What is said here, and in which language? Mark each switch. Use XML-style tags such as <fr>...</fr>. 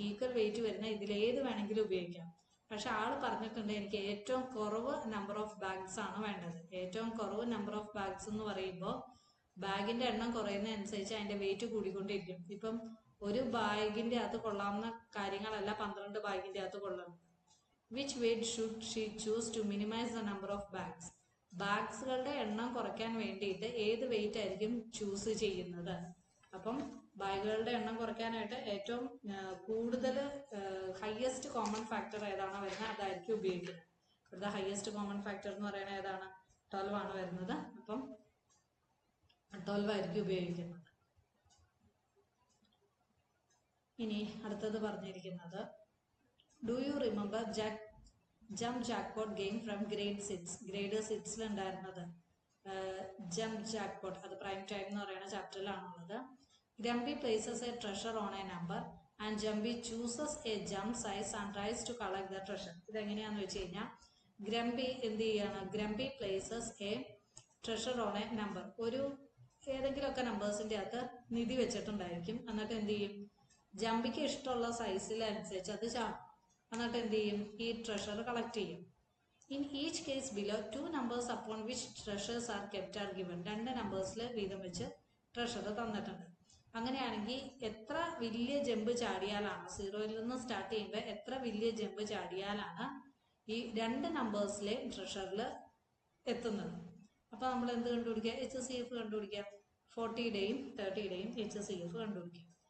<ml>Equal wait വരുന്ന ഇതിലേത് വേണമെങ്കിലും ഉപയോഗിക്കാം. പക്ഷെ ആൾ പറഞ്ഞിട്ടുണ്ട് എനിക്ക് ഏറ്റവും കുറവ് നമ്പർ ഓഫ് ബാഗ്സ് ആണ് വേണ്ടത്. ഏറ്റവും കുറവ് നമ്പർ ഓഫ് ബാഗ്സ് എന്ന് പറയുമ്പോൾ ബാഗിന്റെ എണ്ണം കുറയുന്നതനുസരിച്ച് അതിന്റെ വെയിറ്റ് കൂടിക്കൊണ്ടിരിക്കും. ഇപ്പം ഒരു ബാഗിന്റെ അകത്ത് കൊള്ളാവുന്ന കാര്യങ്ങളല്ല 12 ബാഗിന്റെ അകത്ത് കൊള്ളണം.</ml> <en>Which weight should she choose to minimize the number of bags?</en> <ml>ബാഗ്സുകളുടെ എണ്ണം കുറയ്ക്കാൻ വേണ്ടിയിട്ട് ഏത് വെയിറ്റ് ആയിരിക്കും ചൂസ് ചെയ്യുന്നത്? അപ്പം ബാഗുകളുടെ എണ്ണം കുറയ്ക്കാനായിട്ട് ഏറ്റവും കൂടുതൽ ഹയസ്റ്റ് കോമൺ ഫാക്ടർ ഏതാണോ വരുന്നത് അതായിരിക്കും ഉപയോഗിക്കുന്നത്. ഇവിടുത്തെ ഹയസ്റ്റ് കോമൺ ഫാക്ടർ എന്ന് പറയുന്നത് ഏതാണ്? 12 ആണ് വരുന്നത്. അപ്പം 12 ആയിരിക്കും ഉപയോഗിക്കുന്നത്. ഇനി അടുത്തത് പറഞ്ഞിരിക്കുന്നത്,</ml> <en>Do you remember jump jackpot game from grade 6?</en> <ml>Grade 6 ഉണ്ടായിരുന്നത് ജംപ് ജാക്ക്പോട്ട്. അത് പ്രൈം ടൈം എന്ന് പറയുന്ന ചാപ്റ്ററിലാണുള്ളത്.</ml> <en>Grumpy places a treasure on a number and Jumpy chooses a jump size and tries to collect the treasure.</en> <ml>ഇതെങ്ങനെയാന്ന് വെച്ച് കഴിഞ്ഞാൽ ഗ്രംബി എന്ത് ചെയ്യാണ്?</ml> <en>Grumpy places a treasure on a number.</en> <ml>ഒരു ഏതെങ്കിലുമൊക്കെ നമ്പേഴ്സിന്റെ അകത്ത് നിധി വെച്ചിട്ടുണ്ടായിരിക്കും. എന്നിട്ട് എന്ത് ചെയ്യും? ജംബിക്ക് ഇഷ്ടമുള്ള സൈസിലനുസരിച്ച് അത് ചാടും. എന്നിട്ട് എന്ത് ചെയ്യും? ഈ ട്രഷർ കളക്ട് ചെയ്യും.</ml> <en>In each case below 2 numbers upon which treasures are kept are given.</en> <ml>2 നമ്പേഴ്സിൽ വീതം വെച്ച് ട്രഷർ തന്നിട്ടുണ്ട്. അങ്ങനെയാണെങ്കിൽ എത്ര വലിയ ജമ്പ് ചാടിയാലാണ്, 0ൽ നിന്ന് സ്റ്റാർട്ട് ചെയ്യുമ്പോൾ എത്ര വലിയ ജമ്പ് ചാടിയാലാണ് ഈ രണ്ട് നമ്പേഴ്സിലെ ട്രഷറിൽ എത്തുന്നത്. അപ്പോൾ നമ്മൾ എന്ത് കണ്ടുപിടിക്കുക? HCF കണ്ടുപിടിക്കുക. 40യുടെയും 30യുടെയും HCF കണ്ടുപിടിക്കുക.</ml>